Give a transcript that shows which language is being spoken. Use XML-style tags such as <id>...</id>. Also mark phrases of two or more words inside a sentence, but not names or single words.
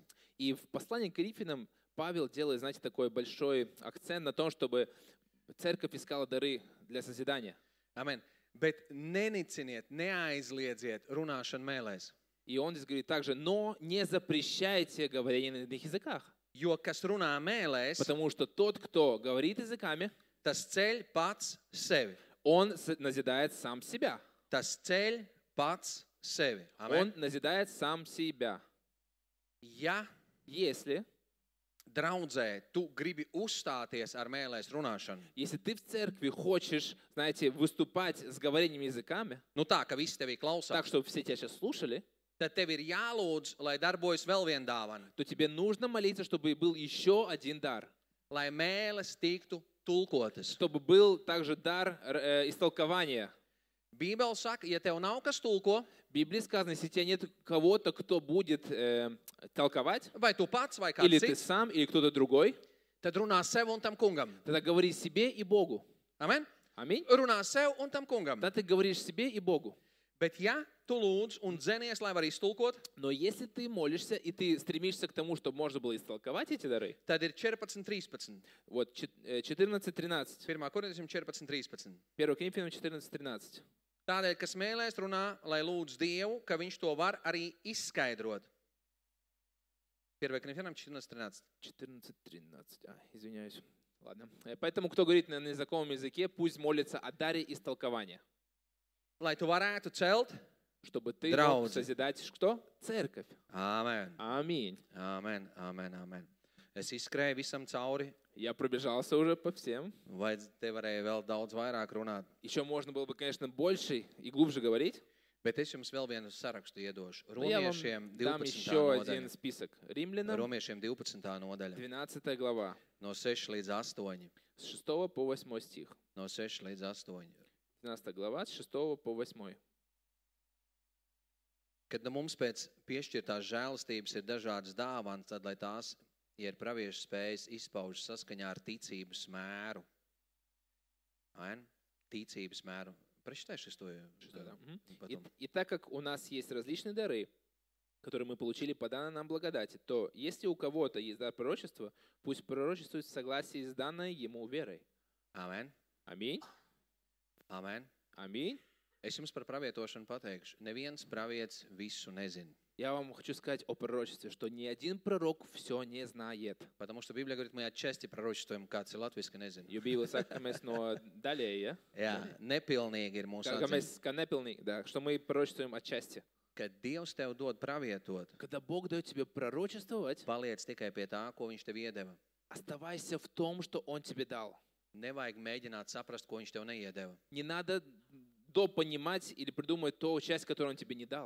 <ru>И в послании к Коринфянам Павел делает, знаете, такой большой акцент на том, чтобы церковь искала дары для созидания.</ru> <lv>Amen. Bet neniciniet, neaizliedziet runāšanu mēlēs.</lv> <ru>И он здесь говорит также, но не запрещайте говорение на иных языках.</ru> <lv>Jo, kas runā mēlēs,</lv> <ru>Потому что тот, кто говорит языками,</ru> <lv>tas ceļ pats sevi.</lv> <ru>он назидает сам себя.</ru> <lv>Tas ceļ pats sevi. Amen.</lv> <ru>Он назидает сам себя.</ru> <lv>Ja</lv> <ru>Если</ru> <lv>draudzē tu gribi uzstāties ar mēlēs runāšanu,</lv> <ru>ты в церкви хочешь, знаете, выступать с говорением языками,</ru> <lv>nu tā, ka visi tevi klausās,</lv> <ru>так, чтобы все тебя сейчас слушали,</ru> <lv>tad tev ir jālūdz, lai darbojas vēl viena dāvana,</lv> <ru>то тебе нужно молиться, чтобы был еще один дар.</ru> <lv>lai mēles tiktu tulkotas.</lv> <ru>Чтобы был также дар истолкования.</ru> <lv>Bībele saka, ja tev nav kas tulko,</lv> <ru>В Библии сказано, если у тебя нет кого-то, кто будет толковать,</ru> <lv>vai tu pats, vai</lv> <ru>или</ru> <lv>kāds</lv> <ru>ты</ru> <lv>cits,</lv> <ru>сам, или кто-то другой,</ru> <lv>tad runā sev un tam kungam.</lv> <ru>тогда говори себе и Богу.</ru> <lv>Amen?</lv> <ru>Аминь.</ru> <lv>Runā sev un tam kungam.</lv> <ru>Тогда ты говоришь себе и Богу.</ru> <lv>Bet ja tu lūdz un dzenies, lai var iztulkot,</lv> <ru>Но если ты молишься, и ты стремишься к тому, чтобы можно было истолковать эти дары,</ru> <lv>tad ir 14.13.</lv> <ru>вот 14:13,</ru> <lv>1. korintiešiem 14.13.</lv> <ru>1 Коринфянам 14:13.</ru> <lv>Tādēļ, kas mēlēs runā, lai lūdz Dievu, ka viņš to var arī izskaidrot. 1. korintiešiem 14.13.</lv> <ru>14:13. Извиняюсь. Ладно. Поэтому, кто говорит на незнакомом языке, пусть молится о даре истолкования,</ru> <lv>Lai tu varētu celt.</lv> <ru>чтобы ты</ru> <lv>Draudzi.</lv> <ru>мог созидать что? Церковь.</ru> <lv>Amen.</lv> <ru>Аминь.</ru> <lv>Amen. Amen. Amen. Es izskrēju visam cauri,</lv> <ru>Я пробежался уже по всем.</ru> <lv>vai te varēja vēl daudz vairāk runāt.</lv> <ru>Еще можно было бы, конечно, больше и глубже говорить.</ru> <lv>Bet es jums vēl vienu sarakstu iedošu.</lv> <ru>Но я вам</ru> <lv>Romiešiem</lv> <ru>дам</ru> <lv>12.</lv> <ru>еще один</ru> <lv>nodaļa.</lv> <ru>список. Римлянам,</ru> <lv>Romiešiem 12. nodaļa.</lv> <ru>12 глава,</ru> <lv>No 6 līdz 8.</lv> <ru>с 6 по 8 стих.</ru> <lv>No 6 līdz 8.</lv> <ru>12 глава, с 6 по 8.</ru> <lv>Kad nu mums pēc piešķirtās žēlastības ir dažādas dāvanas, tad, lai tās, ja ir praviešu spējas, izpauž saskaņā ar ticības mēru. Amen? Ticības mēru.</lv> <ru>Прочитай 6. Да. Мгм. Потом. И так как у нас есть различные дары, которые мы получили по данной нам благодати, то если у кого-то есть дар пророчества, пусть пророчествует в согласии с данной ему верой.</ru> <lv>Amen.</lv> <ru>Аминь.</ru> <lv>Amen.</lv> <ru>Аминь.</ru> <lv>Es jums par pravietošanu pateikšu. Neviens pravietis visu nezina.</lv> <ru>Я вам хочу сказать о пророчестве, что ни один пророк все не знает. Потому что Библия говорит, мы отчасти пророчествуем,</ru> <lv>kāds ir latviski nezina. Jo Bībele saka, ka mēs no daļēja, Jā, nepilnīgi ir mūsu ka atziņa. mēs kā nepilnīgi,</lv> <ru>да, что мы пророчествуем отчасти.</ru> <lv>Kad Dievs tev dod pravietot,</lv> <ru>Когда Бог дает тебе пророчествовать,</ru> <lv>paliec tikai pie tā, ko viņš tev iedeva.</lv> <ru>оставайся в том, что Он тебе дал.</ru> <lv>Nevajag mēģināt saprast, ko viņš tev neiedeva.</lv> <ru>Не надо допонимать или придумать ту часть, которую он тебе не дал.</ru>